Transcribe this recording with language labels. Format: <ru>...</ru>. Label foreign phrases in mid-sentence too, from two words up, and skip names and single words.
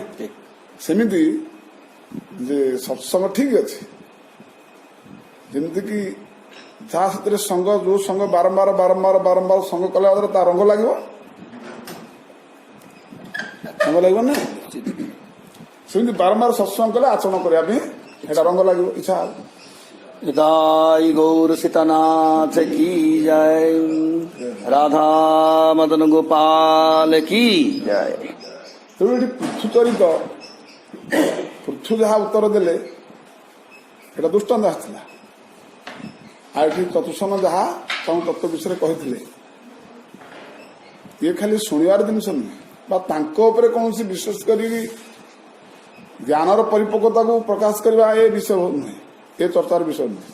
<or>ସେମିତି ଯେ ସତ୍ସଙ୍ଗ ଠିକ ଅଛି, ଯେମିତିକି ଯାହା ସେଥିରେ ସଙ୍ଗ, ଯୋଉ ସଙ୍ଗ ବାରମ୍ବାର ବାରମ୍ବାର ବାରମ୍ବାର ସଙ୍ଗ କଲା ଦ୍ୱାରା ତା ରଙ୍ଗ ଲାଗିବ, ରଙ୍ଗ ଲାଗିବ ନା? ସେମିତି ବାରମ୍ବାର ସତ୍ସଙ୍ଗ କଲେ ଆଚରଣ କରିବା ପାଇଁ এটা ରଙ୍ଗ ଲାଗିବ, ଇଚ୍ଛା ହବ।</or> <hi>दाई गौर सीतानाथ की जय, राधा मदन गोपाल की जय।</hi> <or>ତେଣୁ ଏଠି ପୃଥୁ ଚରିତ, ପୃଥୁ ଯାହା ଉତ୍ତର ଦେଲେ ଏଟା ଦୃଷ୍ଟାନ୍ତ ଆସିଥିଲା। ଆଉ ଏଠି ଚତୁର୍ସନ ଯାହା ତାଙ୍କ ତତ୍ତ୍ୱ ବିଷୟରେ କହିଥିଲେ, ଇଏ ଖାଲି ଶୁଣିବାର ଜିନିଷ ନୁହେଁ, ବା ତାଙ୍କ ଉପରେ କୌଣସି ବିଶେଷ କରି ଜ୍ଞାନର ପରିପକ୍ୱତାକୁ ପ୍ରକାଶ କରିବା ଏ ବିଷୟ ନୁହେଁ, ଏ ଚର୍ଚ୍ଚାର ବିଷୟ ନୁହେଁ।</or>